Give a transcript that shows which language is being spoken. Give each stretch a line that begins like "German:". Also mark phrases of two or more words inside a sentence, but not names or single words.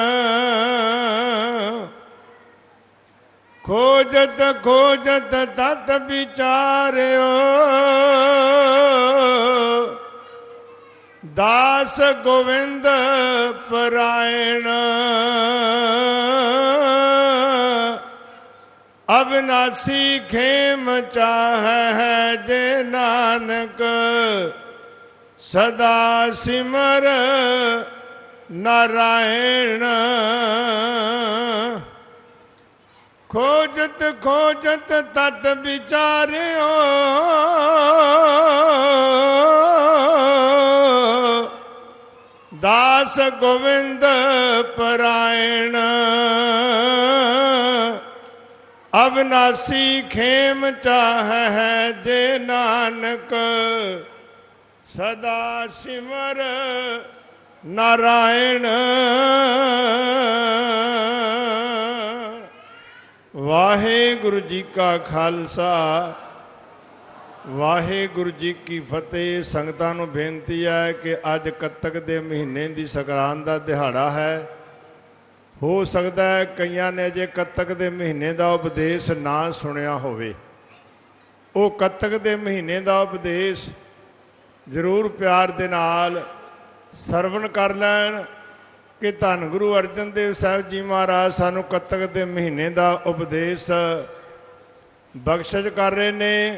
Punjabi: ਖੋਜਤ ਖੋਜਤ ਤਤ ਵਿਚਾਰਿਓ ਦਾਸ ਗੋਵਿੰਦ ਪਰਾਇਣ। ਅਵਿਨਾਸ਼ੀ ਖੇਮ ਚਾਹ ਹੈ ਜੇ ਨਾਨਕ ਸਦਾ ਸਿਮਰ ਨਾਰਾਇਣ। ਖੋਜਤ ਖੋਜਤ ਤਤ ਵਿਚਾਰਿਓ ਦਾਸ ਗੋਵਿੰਦ ਪਰਾਇਣ। ਅਵਿਨਾਸ਼ੀ ਖੇਮ ਚਾਹ ਹੈ ਜੇ ਨਾਨਕ ਸਦਾ ਸਿਮਰ ਨਾਰਾਇਣ। ਵਾਹਿਗੁਰੂ ਜੀ ਕਾ ਖਾਲਸਾ ਵਾਹਿਗੁਰੂ ਜੀ ਕੀ ਫਤਿਹ। ਸੰਗਤਾਂ ਨੂੰ ਬੇਨਤੀ ਹੈ ਕਿ ਅੱਜ ਕੱਤਕ ਦੇ ਮਹੀਨੇ ਦੀ ਸੰਗਰਾਂਦ ਦਾ ਦਿਹਾੜਾ ਹੈ। ਹੋ ਸਕਦਾ ਹੈ ਕਈਆਂ ਨੇ ਅਜੇ ਕੱਤਕ ਦੇ ਮਹੀਨੇ ਦਾ ਉਪਦੇਸ਼ ਨਾ ਸੁਣਿਆ ਹੋਵੇ। ਉਹ ਕੱਤਕ ਦੇ ਮਹੀਨੇ ਦਾ ਉਪਦੇਸ਼ ਜ਼ਰੂਰ ਪਿਆਰ ਦੇ ਨਾਲ ਸਰਵਣ ਕਰ ਲੈਣ ਕਿ ਧੰਨ ਗੁਰੂ ਅਰਜਨ ਦੇਵ ਸਾਹਿਬ ਜੀ ਮਹਾਰਾਜ ਸਾਨੂੰ ਕੱਤਕ ਦੇ ਮਹੀਨੇ ਦਾ ਉਪਦੇਸ਼ ਬਖਸ਼ਿਸ਼ ਕਰ ਰਹੇ ਨੇ।